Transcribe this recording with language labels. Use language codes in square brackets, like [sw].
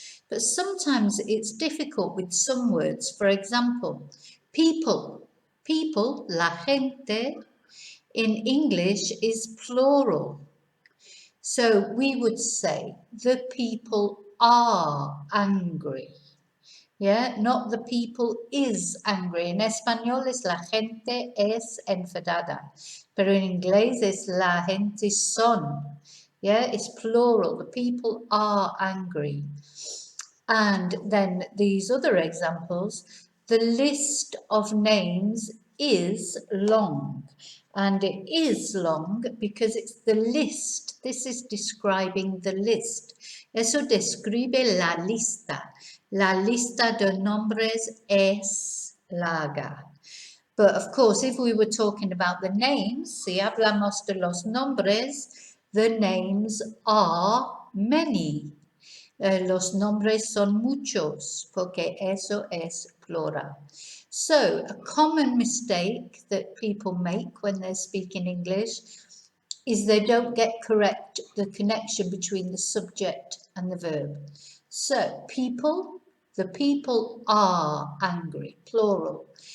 [en] But sometimes it's difficult with some words. For example, people, [es] la gente, [en] in English is plural. So we would say the people are angry. Yeah, not the people is angry. [es] En español es la gente es enfadada. Pero en inglés es la gente son. [en] Yeah, it's plural. The people are angry. And then these other examples, the list of names is long. And it is long because it's the list. This is describing the list. [es] Eso describe la lista. La lista de nombres es larga. [en] But of course, if we were talking about the names, [es] si hablamos de los nombres, [en] the names are many. [es] Los nombres son muchos, porque eso es plural. [en] So, a common mistake that people make when they're speaking English is they don't get correct the connection between the subject and the verb. So, people, the people are angry, plural.